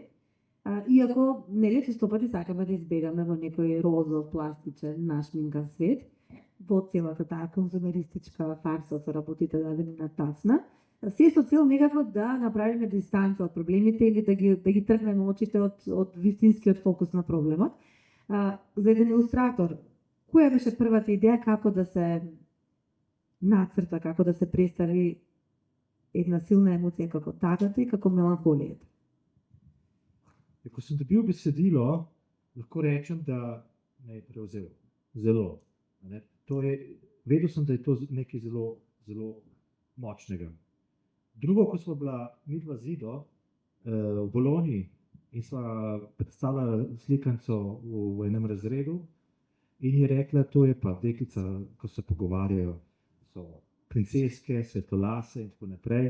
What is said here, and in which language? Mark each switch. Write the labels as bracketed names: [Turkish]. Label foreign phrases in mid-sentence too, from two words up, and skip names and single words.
[Macedonian] Иако нели често пати сакаме да избегаме во некој розов, пластичен, нашминкан свет, во целата таа конзумеристичка фарса со работите дадени на тацна, се со цел некако да направиме дистанца од проблемите или да ги тргнеме очите од вистинскиот фокус на проблемот. За еден илустратор, која беше првата идеја како да се нацрта, како да се представи една силна емоција како тагата и како меланхолијата? [Slovenian] Ko sem dobil besedilo, lahko rečem, da me je prevzel. Zelo. Ne? Vedel sem, da je to nekaj zelo, zelo močnega. Drugo, ko smo bila midva z Ido v Bologni in sva predstavila slikanco v enem razredu in je rekla, to je pa deklica, ko se pogovarjajo, so princeske, svetolase in tako naprej.